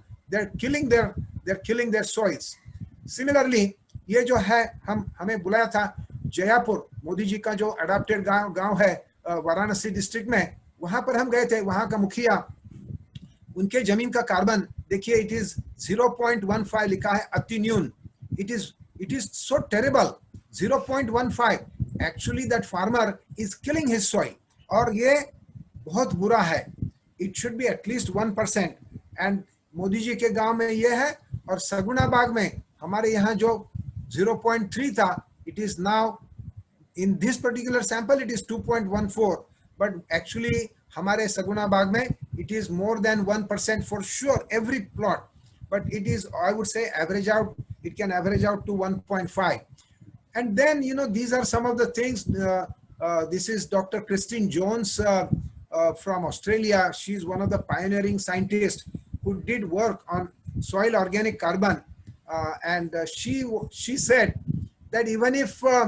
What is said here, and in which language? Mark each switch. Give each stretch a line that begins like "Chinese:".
English: They're killing their soils.
Hindi: Similarly, ये जो है, हमें बुलाया था जयपुर, मोदी जी का जो अडॉप्टेड गांव है वाराणसी डिस्ट्रिक्ट में, वहां पर हम गए थे। वहां का मुखिया, उनके जमीन का कार्बन देखिए,
English: it is
Hindi: 0.15 लिखा है, अति न्यून।
English: It is so terrible, 0.15। Actually that farmer is killing his soil,
Hindi: और ये बहुत बुरा है।
English: It should be at least 1%। And
Hindi: Modi ji के गांव में ये है, और सगुना बाग में हमारे यहाँ जो 0.3 था,
English: it is now in this particular sample it is 2.14, but actually
Hindi: हमारे सगुना बाग में
English: it is more than 1% for sure every plot, but it is, I would say, average out, it can average out to 1.5. And then, you know, these are some of the things. This is Dr. Christine Jones from Australia. She's one of the pioneering scientists who did work on soil organic carbon, and she said that even if